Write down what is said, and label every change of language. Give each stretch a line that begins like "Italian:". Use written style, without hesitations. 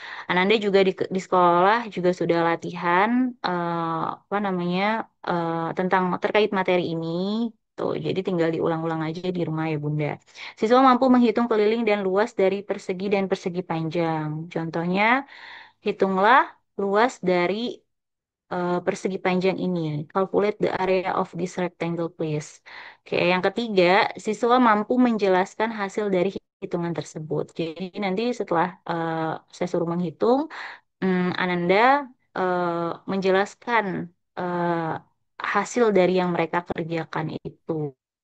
Indonesian: Ananda juga di sekolah juga sudah latihan apa namanya tentang terkait materi ini. Tuh, jadi tinggal diulang-ulang aja di rumah ya Bunda. Siswa mampu menghitung keliling dan luas dari persegi dan persegi panjang. Contohnya, hitunglah luas dari persegi panjang ini.
English: Calculate the area of this rectangle, please.
Indonesian: Oke, yang ketiga, siswa mampu menjelaskan hasil dari hitungan tersebut. Jadi nanti setelah saya suruh menghitung, Ananda menjelaskan eh, hasil dari yang mereka kerjakan itu.